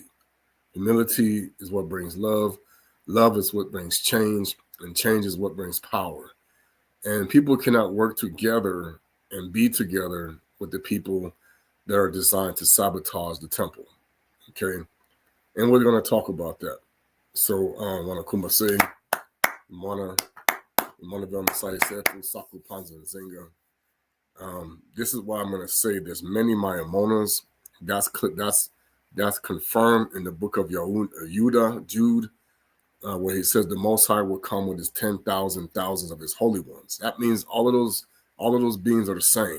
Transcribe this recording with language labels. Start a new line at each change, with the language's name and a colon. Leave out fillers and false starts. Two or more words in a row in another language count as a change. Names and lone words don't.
English: Humility is what brings love. Love is what brings change, and change is what brings power. And people cannot work together and be together with the people that are designed to sabotage the temple. Okay. And we're going to talk about that. So, wana kumase, mwana vela sai sefu saku panza zinga. This is why I'm going to say there's many Mayamonas. That's confirmed in the book of Jude, where he says the Most High will come with his 10,000 thousands of his holy ones. That means all of those beings are the same.